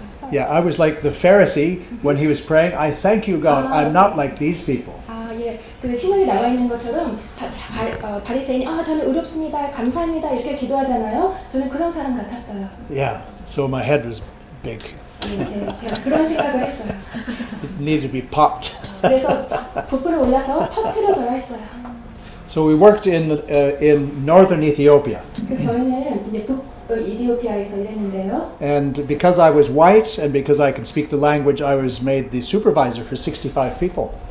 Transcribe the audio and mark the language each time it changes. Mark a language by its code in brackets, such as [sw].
[en] Yeah, I was like the Pharisee when he was praying. I thank you, God. I'm not like these people. [ko] 예, 그 신문에 나와 있는 것처럼 바리새인이 저는 의롭습니다, 감사합니다 이렇게 기도하잖아요. 저는 그런 사람 같았어요. [en] Yeah, so my head was big. [ko] 제가 그런 생각을 했어요. [en] It needed to be popped. [ko] 그래서 부풀어 올라서 터트려져야 했어요. [en] So we worked in northern Ethiopia. [ko] 그래서 저희는 이제 이디오피아에서 일했는데요. [en] And because I was white and because I could speak the language, I was made the supervisor for 65 people.